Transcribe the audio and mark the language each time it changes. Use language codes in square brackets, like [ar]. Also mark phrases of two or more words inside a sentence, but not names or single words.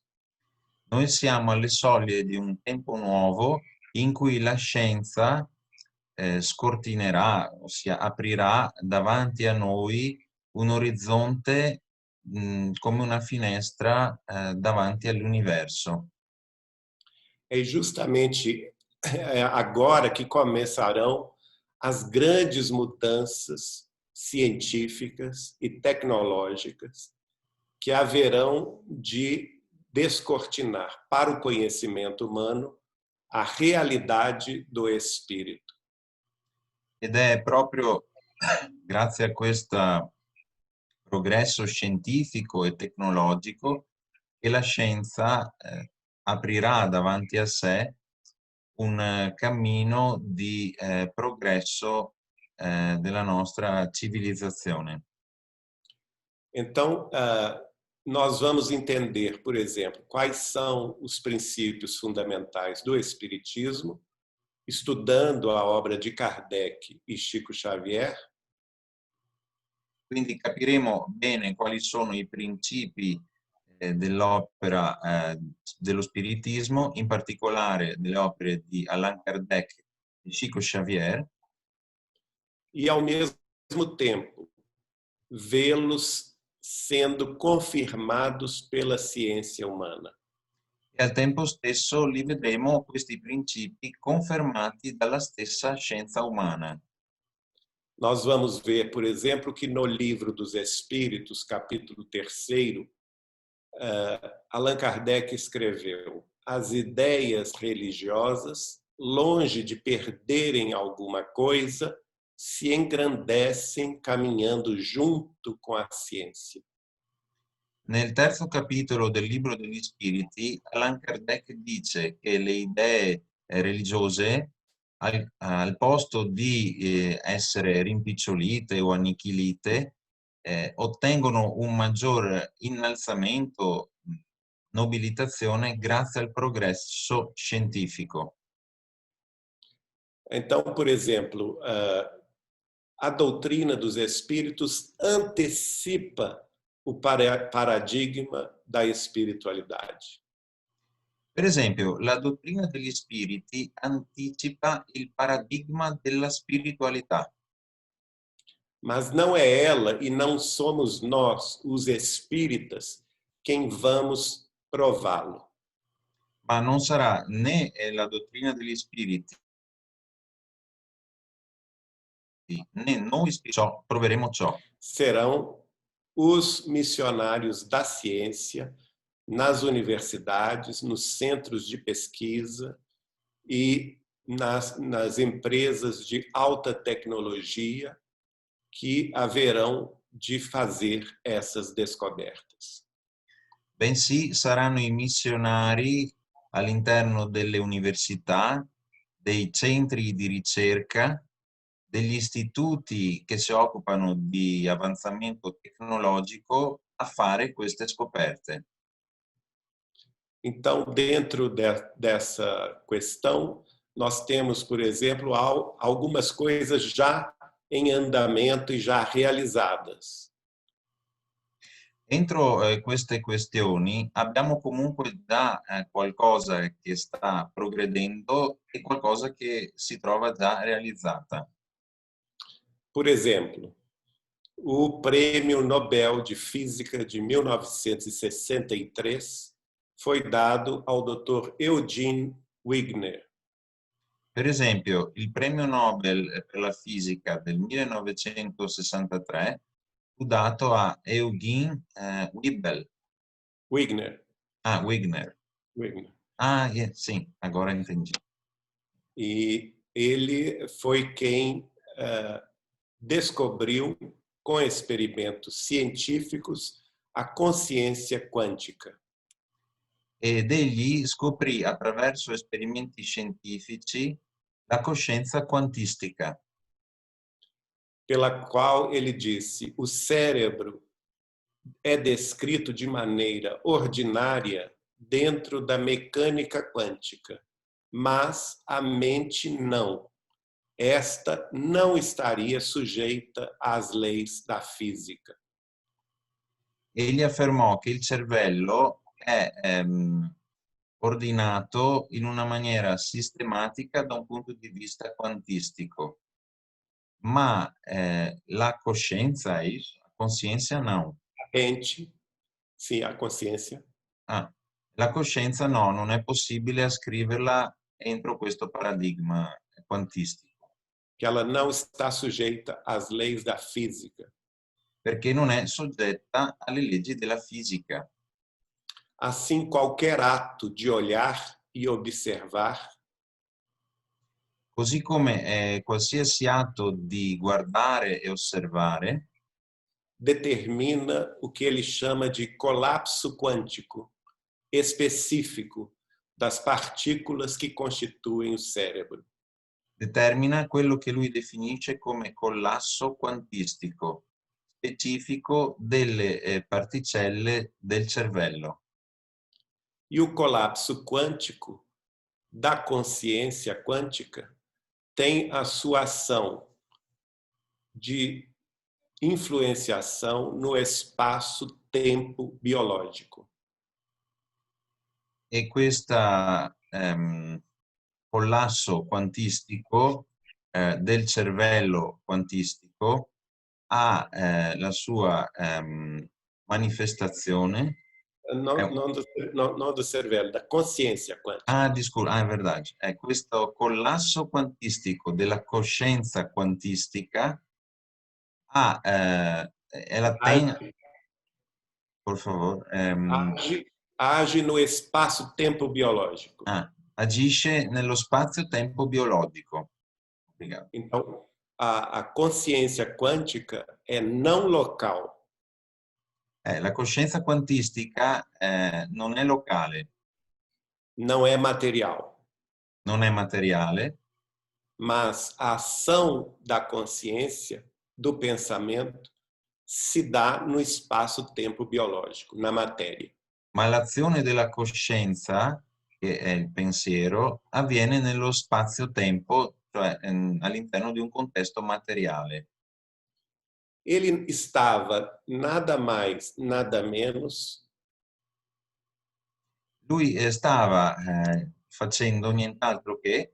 [it] Noi siamo alle soglie di un tempo nuovo in cui la scienza scortinerà, ossia aprirà davanti a noi un orizzonte come una finestra davanti all'universo. [pt] É justamente agora que começarão as grandes mudanças científicas e tecnológicas que haverão de descortinar para o conhecimento humano a realidade do espírito. [it] Ed è proprio grazie a questo progresso scientifico e tecnologico che la scienza aprirà davanti a sé un cammino di progresso della nostra civilizzazione. [pt] Então, nós vamos entender, por exemplo, quais são os princípios fundamentais do Espiritismo, estudando a obra de Kardec e Chico Xavier. [it] Quindi capiremo bene quali sono i principi dell'opera dello spiritismo, in particolare delle opere di Allan Kardec e Chico Xavier. [pt] E, ao mesmo tempo, vê-los sendo confirmados pela ciência humana. [it] E al tempo stesso li vedremo questi principi confermati dalla stessa scienza umana. [pt] Nós vamos ver, por exemplo, que no Livro dos Espíritos, capítulo 3º, Allan Kardec escreveu: as ideias religiosas, longe de perderem alguma coisa, se engrandecem caminhando junto com a ciência. [it] Nel terzo capitolo del Libro degli Spiriti, Allan Kardec dice che le idee religiose, al posto di essere rimpicciolite o annichilite, ottengono un maggior innalzamento, nobilitazione grazie al progresso scientifico. [pt] Então, por exemplo, a doutrina dos espíritos antecipa o paradigma da espiritualidade. [it] Per esempio, la dottrina degli spiriti anticipa il paradigma della spiritualità. [pt] Mas não é ela e não somos nós, os espíritas, quem vamos prová-lo. [it] Ma non sarà né la dottrina degli spiriti né noi proveremo ciò. [pt] Serão os missionários da ciência nas universidades, nos centros de pesquisa e nas empresas de alta tecnologia que haverão de fazer essas descobertas. [it] Bensì saranno i missionari all'interno delle università, dei centri di ricerca, degli istituti che si occupano di avanzamento tecnologico a fare queste scoperte. [pt] Então, dentro dessa questão, nós temos, por exemplo, algumas coisas já em andamento e já realizadas. [it] Entro queste questioni abbiamo comunque già qualcosa che sta progredendo e qualcosa che si trova già realizzata. [pt] Por exemplo, o Prêmio Nobel de Física de 1963 foi dado ao Dr. Eugene Wigner. [it] Per esempio, il premio Nobel per la fisica del 1963 fu dato a Eugene Wigner. Ah, Wigner. Wigner. [pt] Ah, sim, agora entendi. E ele foi quem descobriu, com experimentos científicos, a consciência quântica. [it] Ed egli scoprì attraverso esperimenti scientifici la coscienza quantistica. [pt] Pela qual ele disse: o cérebro é descrito de maneira ordinária dentro da mecânica quântica, mas a mente não. esta não estaria sujeita às leis da fisica. [it] Egli affermò che il cervello è ordinato in una maniera sistematica da un punto di vista quantistico, ma la coscienza, [pt] a consciência não. A mente, sim, a consciência, [it] Ah, la coscienza no, non è possibile ascriverla entro questo paradigma quantistico. [pt] que ela não está sujeita às leis da física. [it] Perché non è soggetta alle leggi della fisica. [pt] Assim, qualquer ato de olhar e observar [it] Così come qualsiasi atto di guardare e osservare [pt] determina o que ele chama de colapso quântico específico das partículas que constituem o cérebro. [it] determina quello che lui definisce come collasso quantistico, specifico delle particelle del cervello. [pt] E o colapso quântico da consciência quântica tem a sua ação de influenciação no espaço-tempo biológico. [it] E questo collasso quantistico del cervello quantistico ha la sua manifestazione. [pt] Não do cervello, da consciência quântica. [it] È verdade. È questo collasso quantistico della coscienza quantistica [pt] ela tem, por favor, age no espaço-tempo biológico. [it] Agisce nello spazio-tempo biologico. [pt] Obrigado. Então, a consciência quântica é não local. [it] La coscienza quantistica non è locale. [pt] Não é material. [it] Non è materiale. [pt] Mas a ação da consciência, do pensamento, se dà no espaço-tempo biológico, na matéria. [it] Ma l'azione della coscienza, che è il pensiero, avviene nello spazio-tempo, cioè all'interno di un contesto materiale. [pt] Ele estava nada mais, nada menos. [it] Lui stava facendo nient'altro che